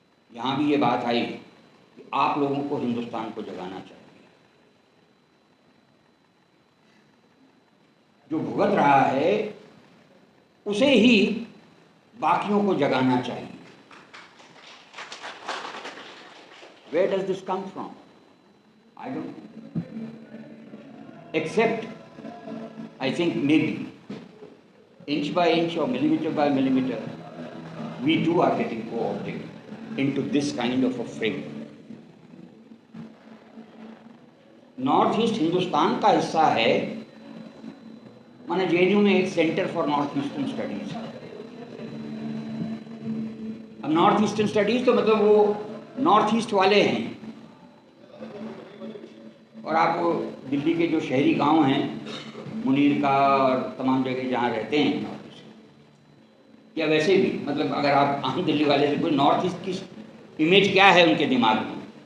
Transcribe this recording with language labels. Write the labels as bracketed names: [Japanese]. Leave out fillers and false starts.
[Hindi] यहाँ भी ये बात आई कि आप लोगों को हिंदुस्तान को जगाना चाहिए। जो भुगत रहा है उसे ही बाकियों को जगाना चाहिए। [English] Where does this come from? I don't know. Except, I think maybe inch by inch or millimeter by millimeter, we too are getting co-opted into this kind of a frame. [Hindi] North east Hindustan का हिस्सा है, माने JNU में एक centre for north eastern studies. अब north eastern studies तो मतलब वो नॉर्थ ईस्ट वाले हैं, और आप दिल्ली के जो शहरी गांव हैं, मुनीर का और तमाम जगह जहाँ रहते हैं, या वैसे भी मतलब अगर आप आम दिल्ली वाले से कोई नॉर्थ ईस्ट की इमेज क्या है उनके दिमाग में,